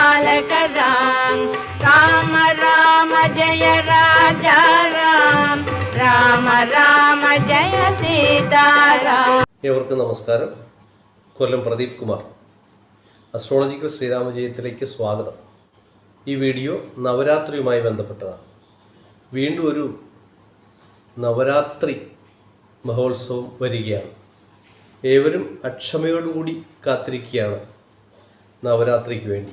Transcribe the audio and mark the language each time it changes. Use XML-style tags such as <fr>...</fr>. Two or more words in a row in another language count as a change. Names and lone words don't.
<hi>बालक राम राम राम जय राजा राम राम राम जय सीताराम.</hi> <ml>ഏവർക്കും നമസ്കാരം. കൊല്ലം പ്രദീപ് കുമാർ. അസ്ട്രോളജിക്കൽ ശ്രീരാമജയത്തിലേക്ക് സ്വാഗതം. ഈ വീഡിയോ നവരാത്രിയുമായി ബന്ധപ്പെട്ടതാണ്. വീണ്ടും ഒരു നവരാത്രി മഹോത്സവം വരികയാണ്. ഏവരും അക്ഷമയോടുകൂടി കാത്തിരിക്കുകയാണ് നവരാത്രിക്ക് വേണ്ടി.</ml>